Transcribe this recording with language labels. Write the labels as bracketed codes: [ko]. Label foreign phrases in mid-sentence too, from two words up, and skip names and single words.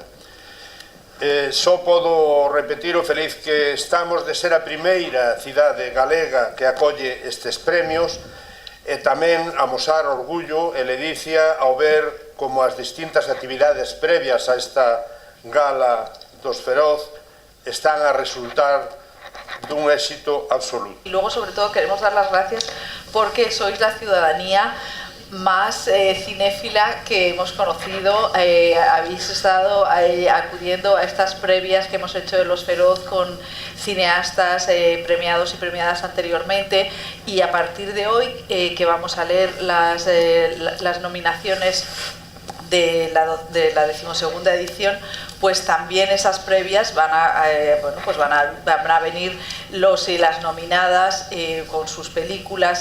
[gl] Só podo repetir o feliz que estamos de ser a primeira cidade galega que acolle estes premios e tamén amosar orgullo e ledicia ao ver como as distintas actividades previas a esta gala dos Feroz están a resultar dun éxito absoluto. [es] Y luego, sobre todo, queremos dar las gracias porque sois la ciudadanía más cinéfila que hemos conocido. Habéis estado acudiendo a estas previas que hemos hecho de los Feroz con cineastas premiados y premiadas anteriormente, y a partir de hoy que vamos a leer las nominaciones de la 12ª edición, pues también esas previas van a venir los y las nominadas con sus películas.